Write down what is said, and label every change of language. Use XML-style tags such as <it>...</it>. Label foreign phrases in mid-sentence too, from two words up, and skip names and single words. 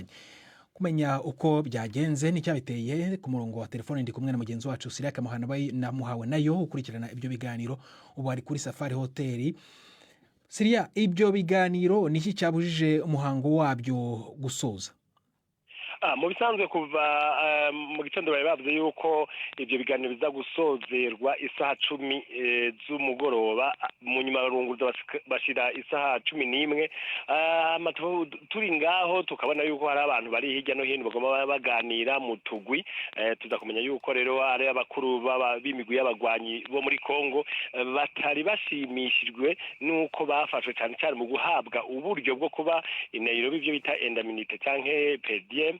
<rw>Kumenya uko byagenze n'icyabiteye ku murongo wa telefone ndi kumwe na mugenzi wacu Siraka Muhawe nayo ukurikirana ibyo biganiro ubu ari kuri Safari Hotel. Siria, ibyo biganiro niki cyabujije umuhango wabyo gusoza?</rw> <rn>Mu bisanzwe kuva mu gitondo bari bavuze yuko ibyo biganiro biza gusozerwa isaha 10 z'umugoroba, mu nyuma barunguza bashira isaha 11. Turi ngaho tukabona yuko hari abantu bari hirya no hino bagomba baganira mu tugwi. Tuza kumenya yuko rero ari abakuru b'imigwi y'abagwanyi bo muri Congo batari bashimishijwe nuko bafashwe cyane cyane mu guhabwa uburyo bwo kuba i Nairobi ibyo bita indemnité canke PDM.</rn>